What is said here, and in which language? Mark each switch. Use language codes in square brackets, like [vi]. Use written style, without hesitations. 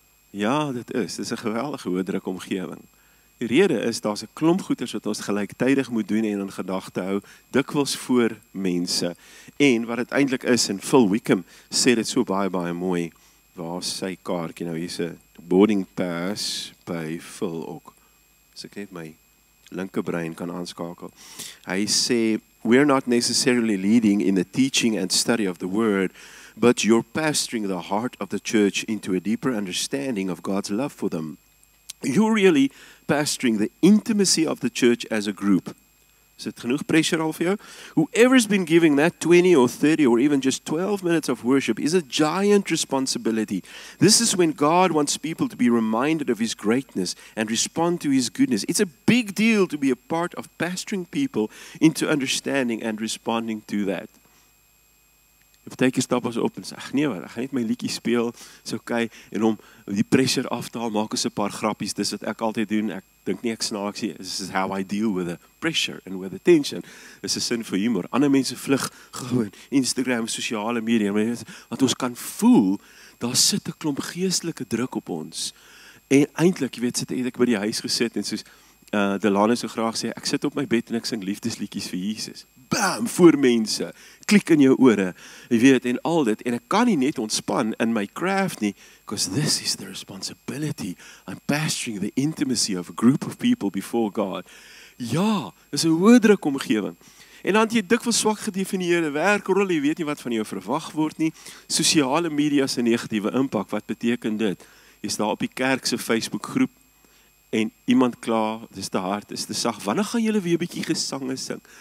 [af] Ja, dit is 'n geweldige hoë druk omgewing. Die rede is, daar's 'n klomp goeders wat ons gelyktydig moet doen en in gedagte hou, dikwels voor mense. En wat dit eintlik is, en Phil Wickham sê dit so baie mooi, waar sy kaartjie nou, hier's 'n boarding pass by Phil ook. As ek net my linkerbrein kan aanskakel. Hy sê, [en] we're not necessarily leading in the teaching and study of the word, but you're pastoring the heart of the church into a deeper understanding of God's love for them. You're really pastoring the intimacy of the church as a group. [af] Is dit genoeg pressure al vir jou? [en] Whoever's been giving that 20 or 30 or even just 12 minutes of worship is a giant responsibility. This is when God wants people to be reminded of His greatness and respond to His goodness. It's a big deal to be a part of pastoring people into understanding and responding to that. [af] Partykeer stap ons op en sê, ag nee, ek gaan net my liedjie speel, is okay, en om die pressure af te haal, maak ons 'n paar grappies, dis wat ek altyd doen, ek dink nie ek snaaks nie, [en] this is how I deal with the pressure and with the tension, [af] dis 'n sin vir humor, ander mense vlug gewoon, Instagram, sosiale media, wat ons kan voel, daar sit 'n klomp geestelike druk op ons, en eintlik, jy weet, het ek by die huis gesit, en soos, Delano so graag sê, ek sit op my bed en ek sing liefdesliedjies vir Jesus. Bam, voor mense, klik in jou ore, jy weet, en al dit, en ek kan nie net ontspan in my craft nie, [en] because this is the responsibility. I'm pastoring the intimacy of a group of people before God. [af] Ja, dis 'n hoë druk omgewing. En dan het jy dikwels swak gedefinieerde werkrol, jy weet nie wat van jou verwag word nie. Sosiale media se negatiewe impak, wat beteken dit? Jy's daar op die kerk se Facebook groep, en iemand kla, dis te hard, dis te sag, wanneer gaan julle weer 'n bietjie gesange sing?